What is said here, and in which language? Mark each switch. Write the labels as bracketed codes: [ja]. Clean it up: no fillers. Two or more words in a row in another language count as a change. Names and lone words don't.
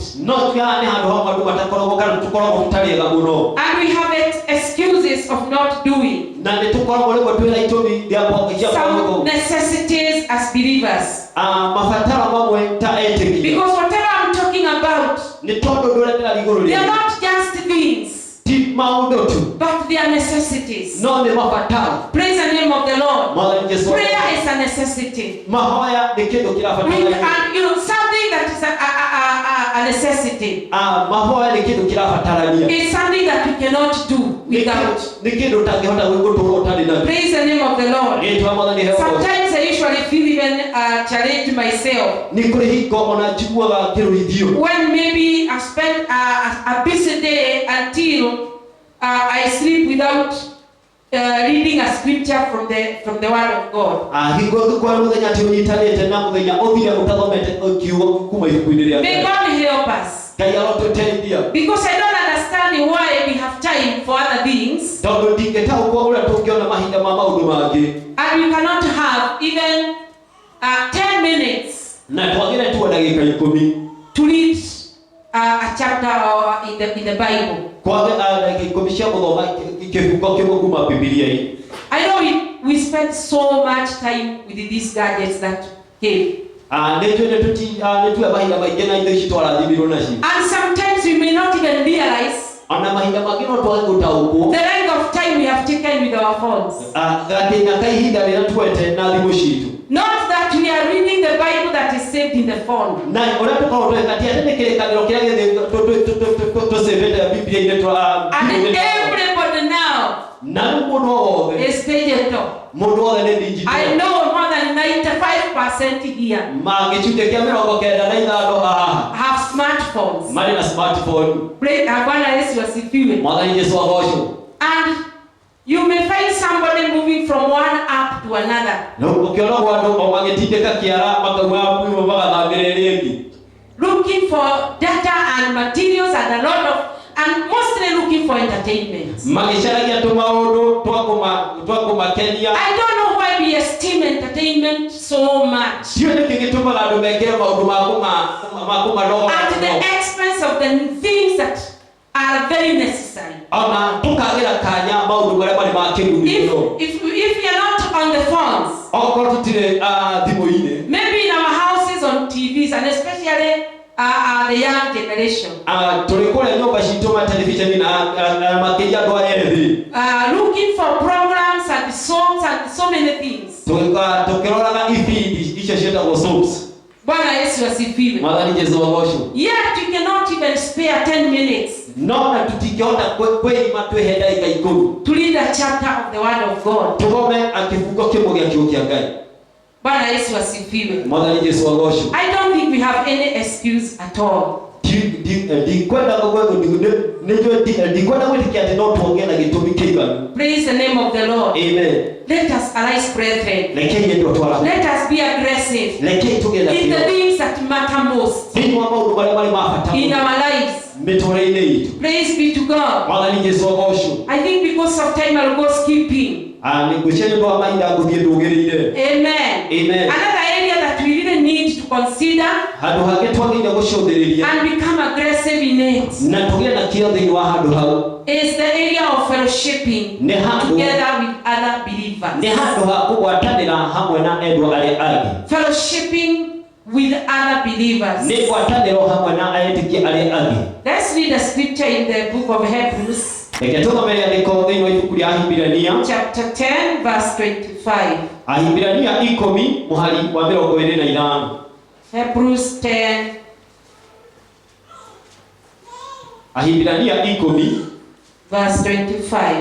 [ki] No tuoya nĩ handũ hamwe andũ matakoragwo kana tũkoragwo tũtarĩ ega mũno. [en] And we have excuses of not doing [ki] Na nĩtũkoragwo rĩmwe twĩna itũmi rĩa kwaga [en] some necessities as believers. [ki] mabataro mamwe ta etĩkia. [en] Because whatever I'm talking about, [ki] Nĩ tondũ ũndũ ũrĩa ndĩrarigwo [en] they are [ki] rĩu [en] not just things, [ki] ti maũndũ tu, [en] but they are necessities. [ki] no nĩ mabataro. [en] Praise the name of the Lord. [ki] Mwathani Jesũ, [en] Prayer is a necessity. [ki] mahoya nĩ kĩndũ kĩrabatara. [en] And something that is a necessity. [ki] Mahoya nĩ kĩndũ kĩrabatarania. [en] It's something that we cannot do without. [ki] Nĩ kĩndũ ũtangĩhota gũtũũra ũtarĩ nakĩo. [en] Praise the name of the Lord. [ki] Rĩĩtwa Mwathani rĩheo. [en] Sometimes I usually feel even challenge myself. [ki] Nĩ kũrĩ hingo ona njiguaga kĩrũithio. [en] When maybe I spend a busy day until I sleep without reading a scripture from the Word of God. [ki] Hingo kwa mũthenya atĩ ũnyitanĩte na mũthenya ũthire ũtathomete kiugo kuma ibuku-inĩ rĩa [en] May [ki] Ngai. [en] God help us. [ki] Ngai arotũteithia. [en] Because I don't understand why we have time for other things [ki] Tondũ ndingĩtaũkwo ũrĩa tũngĩona mahinda ma maũndũ mangĩ. [en] and we cannot have even 10 minutes [ki] Na twagĩre tu ndagĩka 10 [en] to read a chapter in the Bible. [ki] kwage ndagĩka 10 cia gũthoma kĩbungo kĩmwe kuma Bibilia-inĩ. [en] I know we spend so much time with these gadgets that came. [ki] Nĩtuoya mahinda maingĩ na indo ici twarathimirwo nacio. [en] And sometimes we may not even realize [ki] Ona mahinda mangĩ no twage gũtaũkwo [en] the length of time we have taken with our phones. [ki] gathĩna ka ihinda rĩrĩa tuete na thimũ citũ. [en] Not that we are reading the Bible that is saved in the phone. [ki] Na ũrĩa tũkoragwo tweka ti atĩ nĩ kĩrĩkanĩro kĩrĩa tũcĩbĩte Bibilia-inĩ [en] And everybody now [ki] na rĩu mũndũ wothe [en] is digital. [ki] mũndũ wothe nĩ digital. [en] I know more than 95% here [ki] Gĩcunjĩ kĩa 95 haha [en] have smartphones. [ki] marĩ na smartphone. [sw] Bwana Yesu asifiwe. [ki] Mwathani Jesũ agocwo. [en] And you may find somebody moving from one app to another, [ki] Na ũkĩona andũ o magĩtindĩka kĩara makauma kuuma magathambĩra ĩrĩa ĩngĩ. [en] looking for data and materials and mostly looking for entertainment. [ki] Magĩcaragia tũmaũndũ twa kũmakenia. [en] I don't know why we esteem entertainment so much [ki] Tiyo nĩkĩ gĩtũmaga andũ mekĩre maũndũ ma kũmanoga [en] at the expense of the things that are very necessary. [ki] ona tũkagĩra kanya maũndũ marĩa marĩ ma kĩguni mũno. [en] If we are not on the phones, [ki] Okorwo tũtirĩ thimũ-inĩ, [en] maybe in our houses on TVs, and especially the young generation, [ki] tũrĩ kũrĩa nyũmba citũ ma televisheni na makĩria andũ a ethĩ. [en] looking for programs and songs and so many things. [ki] Tũkĩroraga ibindi icio ciĩtagwo soaps. [sw] Bwana Yesu asifiwe. [ki] Mwathani Jesũ agocwo. [en] Yet we cannot even spare 10 minutes [ki] No na tũtingĩhota kwĩima twĩhe ndagĩka 10 [en] to read a chapter of the Word of God. [ki] tũgome kĩbungo kĩmwe gĩa kiugo kĩa Ngai. [sw] Bwana Yesu asifiwe. [ki] Mwathani Jesũ agocwo. [en] I don't think we have any excuse at all. [ki] Ndikwenda gwĩtĩkia atĩ no tuonge na gĩtũmi kĩiganu. [en] Praise the name of the Lord. Amen. Let us arise, brethren. [ki] Rekei endwo twara. [en] Let us be aggressive [ki] Rekei tũgĩe na [en] in the [ki] kĩyo. [en] things that matter most [ki] Thĩinĩ wa maũndũ marĩa marĩ ma bata [en] in [ki] mũno [en] our lives. [ki] mĩtũũrĩre-inĩ itũ. [en] Praise be to God. [ki] Mwathani Jesũ agocwo. [en] I think because of time I'll go skipping. [ki] Ngwĩciria nĩ ũndũ wa mahinda ngũthiĩ ndũgĩrĩire. Amen. Amen. [en] Another area that we really need to consider [ki] Handũ hangĩ twagĩrĩire gũcũthĩrĩria [en] and become aggressive in it [ki] na tũgĩe na kĩyo thĩinĩ wa handũ hau [en] is the area of fellowshipping [ki] nĩ handũ [en] together with other believers. [ki] ha kũgwatanĩra hamwe na endwa arĩa angĩ. [en] Fellowshipping with other believers. [ki] Nĩ ngwatanĩro hamwe na aetĩkia arĩa angĩ. [en] Let's read a scripture in the book of Hebrews. [ki] Reke tũthome rĩandĩko thĩinĩ wa ibuku rĩa Ahibirania. [en] Chapter 10 verse 25. [ki] Ahibirania 10 mũhari wa 25. [en] Hebrews 10. [ki] Ahibirania 10 [en] verse 25.